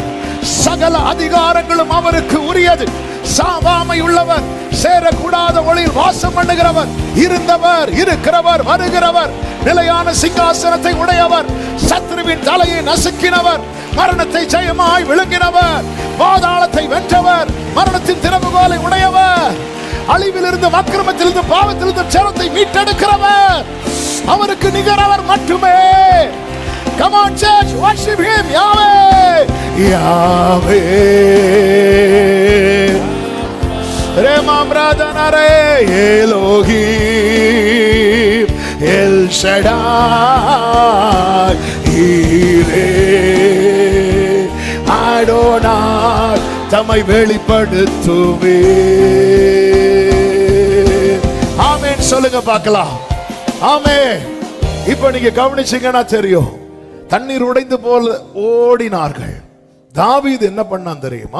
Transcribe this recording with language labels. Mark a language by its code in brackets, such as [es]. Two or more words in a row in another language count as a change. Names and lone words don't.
[ta] சகல அதிகாரங்களும் அவருக்கு உரியது. சாவாமை உள்ளவர், சேரக்கூடாத ஒளியில் வாசம் பண்ணுகிறவர், இருந்தவர், இருக்கிறவர், வருகிறவர், நிலையான சிங்காசனத்தை உடையவர், சத்ருவின் தலையை நசுக்கினவர், மரணத்தை ஜெயமாய் விழுங்கினவர், பாதாளத்தை வென்றவர், மரணத்தின் திறவுகோலை உடையவர், அழிவிலிருந்து அக்கிரமத்திலிருந்து பாவத்திலிருந்து ஜனத்தை மீட்டெடுக்கிறவர். அவருக்கு நிகரவர் மட்டுமே. [en] Come on church, worship him. Yahweh, Yahweh, Remam Radhanare, Elohim, El Shaddai, Yireh, Adonai, [ta] தம்மை வெளிப்படுத்துவே. ஆமென் சொல்லுங்க பார்க்கலாம். ஆமென். இப்போ நீங்க கவனிச்சீங்கன்னா தெரியும். தண்ணீர் உடைந்து போல ஓடினார்கள். தாவீது என்ன பண்ணான் தெரியுமா?